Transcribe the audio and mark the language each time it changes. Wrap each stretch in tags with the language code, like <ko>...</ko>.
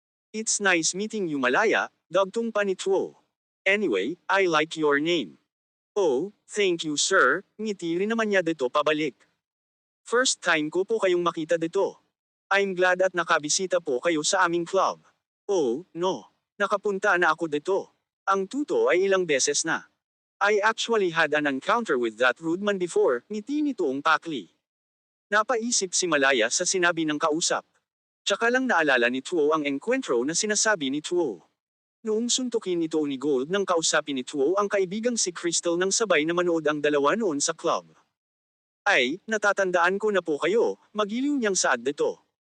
<en>It's nice meeting you Malaya,</en> <tl>dagtong pa ni Tuo.</tl> <en>Anyway, I like your name. Oh, thank you sir,</en> <tl>ngiti rin naman niya dito pabalik. First time ko po kayong makita dito.</tl> <en>I'm glad</en> <tl>at nakabisita po kayo sa aming club.</tl> <en>Oh, no.</en> <tl>Nakapunta na ako dito. Ang tuto ay ilang beses na.</tl> <en>I actually had an encounter with that rude man before,</en> <tl>ngiti nitoong pakli. Napaisip si Malaya sa sinabi ng kausap. Tsaka lang naalala ni Tuo ang enkwentro na sinasabi ni Tuo. Noong suntukin ito ni Gold nang kausapin ni Tuo ang kaibigang si Crystal nang sabay na manood ang dalawa noon sa club. Ay, natatandaan ko na po kayo, magiliw niyang saad dito.</tl>